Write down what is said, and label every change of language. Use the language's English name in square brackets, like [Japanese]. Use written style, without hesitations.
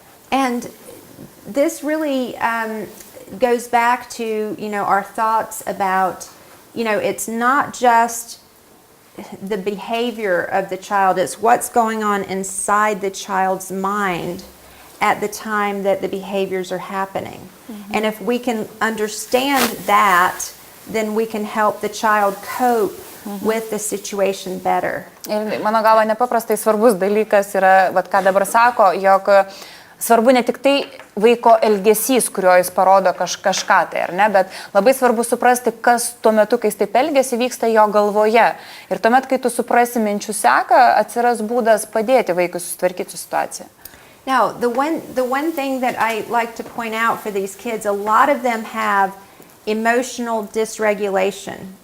[English] And this really goes back to, our thoughts about, it's not just the behavior of the child, it's what's going on inside the child's mind at the time that the behaviors are happening. And if we can understand that, then we can help the child cope with the situation better. [Lithuanian] Ir mano galva nepaprastai svarbus dalykas yra, ką dabar sako, jog svarbu ne tik tai vaiko elgesys, kurio jis parodo kažką tai, ar ne, bet labai svarbu suprasti, kas tuo metu, kai jis taip elgiasi, vyksta jo galvoje. Ir tuomet, kai tu suprasi minčių seką, atsiras būdas padėti vaikui susitvarkyti su situacija. [English] Now, the one thing that I like to point out for these kids, a lot of them have emotional dysregulation.